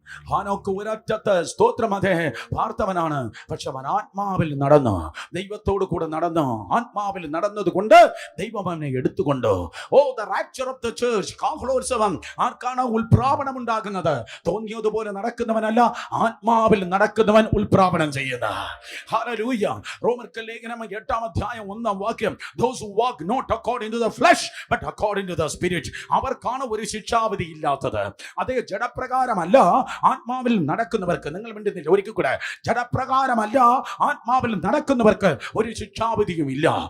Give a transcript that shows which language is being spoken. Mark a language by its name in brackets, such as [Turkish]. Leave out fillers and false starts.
[Malayalam] ഹാനോക്ക് ഒരറ്റത്ത് സ്തോത്രം അതെ പാർത്തവനാണ്, പക്ഷെ അവൻ ആത്മാവിൽ നടന്നു, ദൈവത്തോട് കൂടെ നടന്നു. ആത്മാവിൽ നടന്നത് കൊണ്ട് ദൈവം അവനെ എടുത്തുകൊണ്ട്. [English] oh the rapture of the church, [Malayalam] കാഹളോത്സവം ആർക്കാണ് ഉൽപ്രാപണം ഉണ്ടാകുന്നത്? തോന്നിയതുപോലെ നടക്കുന്നവനല്ല, ആത്മാവിൽ നടക്കുന്നവൻ ഉൽപ്രാപണം ചെയ്യുന്ന. ഹല്ലേലൂയ. റോമർക്ക് ലേഖനം 8-ാം അധ്യായം 1-ാം വാക്യം, [English] those who walk not according to the flesh but according to the spirit, [Malayalam] അവർക്കാണ് ഒരു ശിക്ഷാവിധി ഇല്ലാത്തത്. അതേ ജഡപ്രകാരമല്ല ആത്മാവിൽ നടക്കുന്നവർക്ക്, നിങ്ങൾ മിണ്ടുന്നില്ല, ഒരിക്കൽ കൂടെ, ജഡപ്രകാരമല്ല ആത്മാവിൽ നടക്കുന്നവർക്ക് ഒരു ശിക്ഷാവിധിയും ഇല്ല.